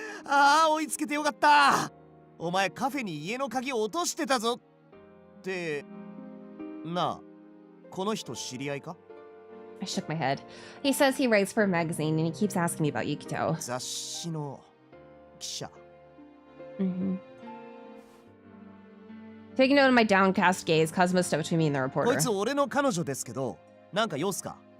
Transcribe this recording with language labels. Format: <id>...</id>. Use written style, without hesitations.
<ja>ああ、追いつけてよかった。お前カフェに家の鍵落としてたぞ。って、なあ、この人知り合いか?</ja> <en>I shook my head. He says he writes for a magazine and he keeps asking me about Yukito.</en> <ja>雑誌の記者。</ja> <en>Taking note of my downcast gaze, Cosmo stepped between me and the</en> <ja>こ</ja> <en>reporter.</en> <ja>いつ俺の彼女ですけど、なんか用っすか?</ja>